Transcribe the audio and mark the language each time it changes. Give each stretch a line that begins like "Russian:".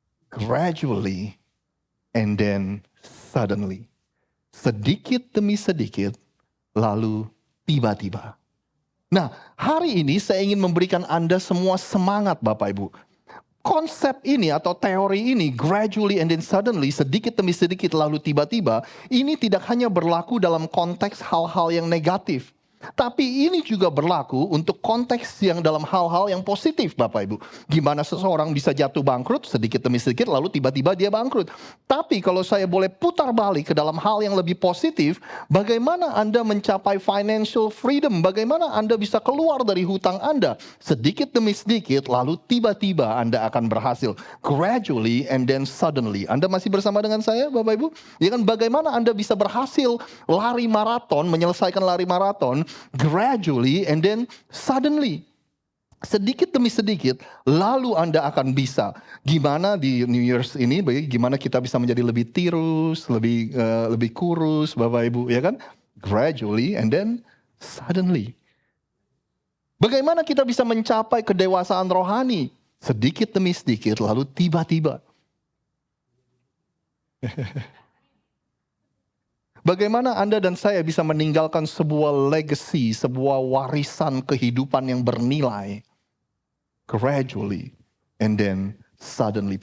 English: Gradually and then suddenly.
Indonesian: Sedikit demi sedikit, lalu tiba-tiba. Nah, hari ini saya ingin memberikan Anda semua semangat Bapak Ibu. Konsep ini atau teori ini,
English: gradually and then suddenly,
Indonesian: sedikit demi sedikit lalu tiba-tiba, ini tidak hanya berlaku dalam konteks hal-hal yang negatif. Tapi ini juga berlaku untuk konteks yang dalam hal-hal yang positif Bapak Ibu. Gimana seseorang bisa jatuh bangkrut sedikit demi sedikit lalu tiba-tiba dia bangkrut. Tapi kalau saya boleh putar balik ke dalam hal yang lebih positif, bagaimana Anda mencapai financial freedom? Bagaimana Anda bisa keluar dari hutang Anda? Sedikit demi sedikit lalu tiba-tiba Anda akan berhasil.
English: Gradually and then suddenly.
Indonesian: Anda masih bersama dengan saya Bapak Ibu? Ya kan, bagaimana Anda bisa berhasil lari maraton, menyelesaikan lari maraton
English: gradually and then suddenly.
Indonesian: Sedikit demi sedikit, lalu Anda akan bisa. Gimana di New Year's ini, gimana kita bisa menjadi lebih tirus, lebih kurus, Bapak Ibu, ya kan?
English: Gradually and then suddenly.
Indonesian: Bagaimana kita bisa mencapai kedewasaan rohani? Sedikit demi sedikit, lalu tiba-tiba. Bagaimana Anda dan saya bisa meninggalkan sebuah legacy, sebuah warisan kehidupan yang bernilai.
English: Gradually and then suddenly.